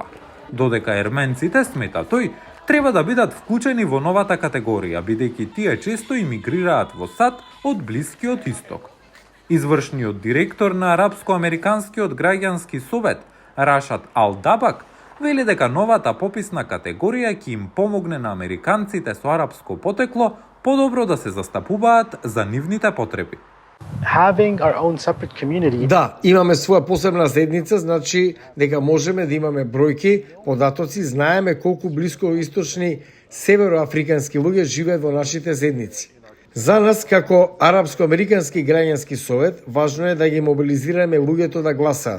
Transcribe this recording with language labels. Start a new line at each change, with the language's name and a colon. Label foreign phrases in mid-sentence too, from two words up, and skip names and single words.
Macedonian: Додека ерменците, смета тој, треба да бидат вклучени во новата категорија, бидејќи тие често имигрираат во САД од Блискиот Исток. Извршниот директор на Арапско-американскиот граѓански совет, Рашад Ал-Дабак, вели дека новата пописна категорија ќе им помогне на американците со арапско потекло подобро да се застапуваат за нивните потреби.
English: Having our own separate community.
Macedonian: Да, имаме своја посебна заедница, значи дека можеме да имаме бројки, податоци, знаеме колку блискоисточни североафрикански луѓе живеат во нашите заедници. За нас, како Арапско-американски граѓански совет, важно е да ги мобилизираме луѓето да гласаат.